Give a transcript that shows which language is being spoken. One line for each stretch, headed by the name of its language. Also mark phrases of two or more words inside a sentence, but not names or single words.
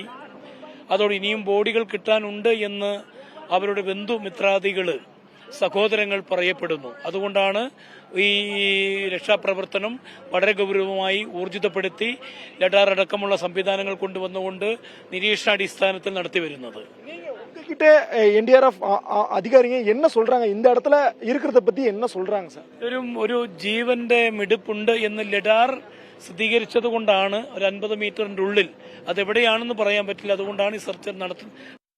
Malayalam: അതോടെ ഇനിയും ബോഡികൾ കിട്ടാനുണ്ട് എന്ന് അവരുടെ ബന്ധുമിത്രാദികൾ, സഹോദരങ്ങൾ പറയപ്പെടുന്നു. അതുകൊണ്ടാണ് ഈ രക്ഷാപ്രവർത്തനം വളരെ ഗൗരവമായി ഊർജിതപ്പെടുത്തി ലഡാർ അടക്കമുള്ള സംവിധാനങ്ങൾ കൊണ്ടുവന്നുകൊണ്ട് നിരീക്ഷണാടിസ്ഥാനത്തിൽ നടത്തിവരുന്നത്.
Tamil: கிட்ட NDRF அதிகாரிங்க என்ன சொல்றாங்க, இந்த இடத்துல இருக்கிறத பத்தி என்ன சொல்றாங்க சார்?
Malayalam: ഒരു ജീവന്റെ മിടുപ്പുണ്ട് എന്ന് ലഡാർ സ്ഥിരീകരിച്ചത് കൊണ്ടാണ് ഒരു 50 മീറ്ററിന്റെ ഉള്ളിൽ, അതെവിടെയാണെന്ന് പറയാൻ പറ്റില്ല, അതുകൊണ്ടാണ് ഈ സെർച്ച്